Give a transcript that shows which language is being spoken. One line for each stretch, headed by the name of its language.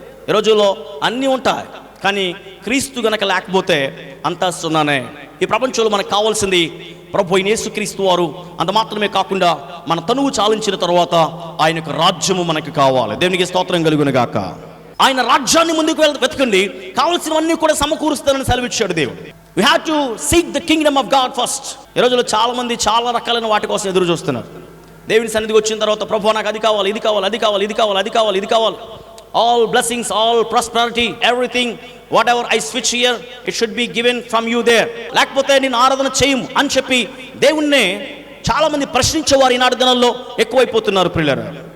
Telugu: ఈ రోజుల్లో అన్నీ ఉంటాయి, కానీ క్రీస్తు గనక లేకపోతే అంతా సున్నానే. ఈ ప్రపంచంలో మనకు కావాల్సింది ప్రభు అయిన యేసుక్రీస్తు వారు. అంత మాత్రమే కాకుండా మన తనువు చాలించిన తర్వాత ఆయన యొక్క రాజ్యము మనకు కావాలి. దేవునికి స్తోత్రం కలుగును గాక. ఆయన రాజ్యాన్ని ముందుకు వెతకండి, కావలసినవన్నీ కూడా సమకూరుస్తారని సెలవిచ్చాడు దేవుడు.
English: We have to seek the kingdom of God first.
Telugu: ఈ రోజుల్లో చాలా మంది చాలా రకాలైన వాటి కోసం ఎదురు చూస్తున్నారు. దేవుని సన్నిధికి వచ్చిన తర్వాత ప్రభు నాకు అది కావాలి, ఇది కావాలి, అది కావాలి, ఇది కావాలి, అది కావాలి, ఇది కావాలి,
English: all blessings, all prosperity, everything, whatever I switch here, it should be given from you there.
Telugu: లేకపోతే నేను ఆరాధన చేయము అని చెప్పి దేవుణ్ణి చాలా మంది ప్రశ్నించేవారు ఈనాడు దినాల్లో ఎక్కువైపోతున్నారు ప్రియులారా.